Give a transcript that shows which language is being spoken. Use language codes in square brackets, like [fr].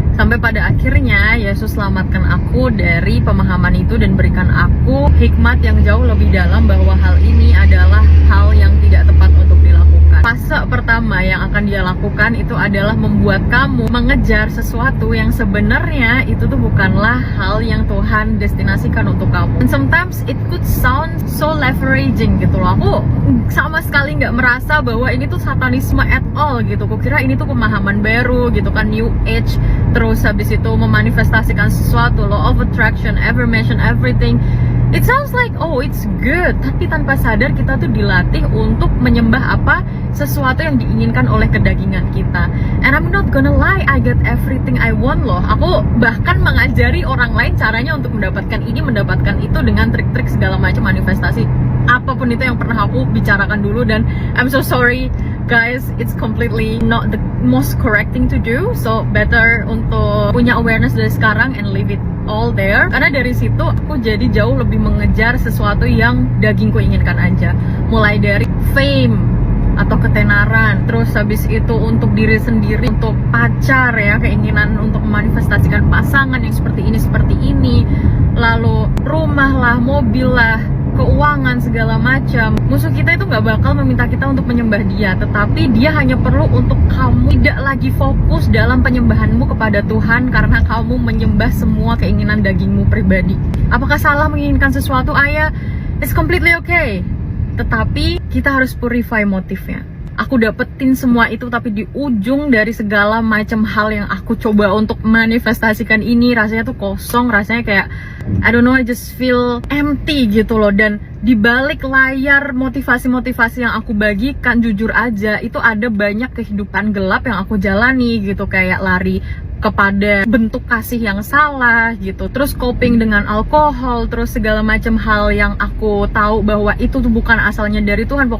[id] Sampai pada akhirnya Yesus selamatkan aku dari pemahaman itu dan berikan aku hikmat yang jauh lebih dalam bahwa hal ini adalah hal yang tidak tepat untuk dilakukan. Fase pertama yang akan dia lakukan itu adalah membuat kamu mengejar sesuatu yang sebenarnya itu tuh bukanlah hal yang Tuhan destinasikan untuk kamu. [en] And sometimes it could sound so leveraging gitu loh. [id] Aku sama sekali nggak merasa bahwa ini tuh satanisme at all gitu. Kukira ini tuh pemahaman baru gitu kan, New Age. Terus habis itu memanifestasikan sesuatu, law of attraction, affirmation, everything. It sounds like, oh it's good, tapi tanpa sadar kita tuh dilatih untuk menyembah apa? Sesuatu yang diinginkan oleh kedagingan kita. [en] And I'm not gonna lie, I get everything I want loh. [id] Aku bahkan mengajari orang lain caranya untuk mendapatkan ini, mendapatkan itu dengan trik-trik segala macam manifestasi. [en] Apapun itu yang pernah aku bicarakan dulu, dan I'm so sorry guys, it's completely not the most correct thing to do. So better untuk punya awareness dari sekarang and leave it all there. [id] Karena dari situ aku jadi jauh lebih mengejar sesuatu yang dagingku inginkan aja. Mulai dari fame atau ketenaran, terus habis itu untuk diri sendiri, untuk pacar ya, keinginan untuk memanifestasikan pasangan yang seperti ini, lalu rumah lah, mobil lah, keuangan segala macam. Musuh kita itu nggak bakal meminta kita untuk menyembah dia, tetapi dia hanya perlu untuk kamu tidak lagi fokus dalam penyembahanmu kepada Tuhan karena kamu menyembah semua keinginan dagingmu pribadi. Apakah salah menginginkan sesuatu? [en] Ayah, it's completely okay. [id] Tetapi kita harus purify motifnya. Aku dapetin semua itu, tapi di ujung dari segala macam hal yang aku coba untuk manifestasikan ini, rasanya tuh kosong, rasanya kayak I don't know, I just feel empty gitu loh. Dan di balik layar motivasi-motivasi yang aku bagikan, jujur aja itu ada banyak kehidupan gelap yang aku jalani gitu, kayak lari kepada bentuk kasih yang salah gitu, terus coping dengan alkohol, terus segala macam hal yang aku tahu bahwa itu tuh bukan asalnya dari Tuhan.